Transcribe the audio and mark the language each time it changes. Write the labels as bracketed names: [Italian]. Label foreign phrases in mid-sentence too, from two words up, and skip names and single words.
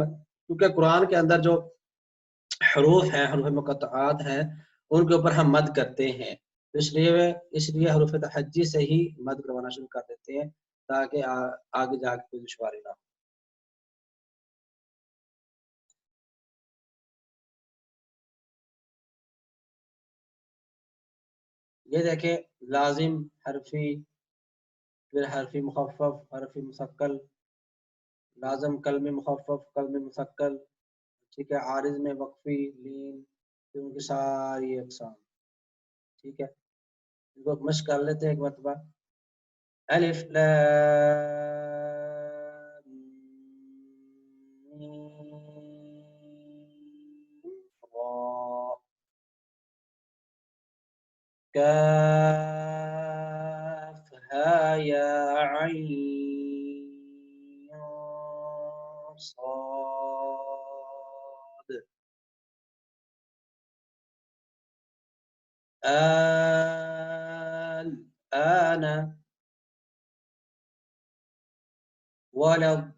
[Urdu] کیونکہ قرآن کے اندر جو حروف ہیں، حروف مقطعات ہیں، ان کے اوپر ہم مد کرتے ہیں، تو اس لیے حروف تحجی سے ہی مد کروانا شروع کر دیتے ہیں تاکہ آگے جا کے کوئی دشواری نہ ہو۔ یہ دیکھیں لازم حرفی، پھر حرفی مخفف، حرفی مثقل، لازم کلمی مخفف، کلمی مثقل، ٹھیک ہے، عارض میں وقفی، لین، پھر ان کی ساری اقسام، ٹھیک ہے، ان کو مشق کر لیتے ہیں ایک مرتبہ۔ [Arabic] الف لام میم را، کاف ہا یا عین صاد، الآن ولا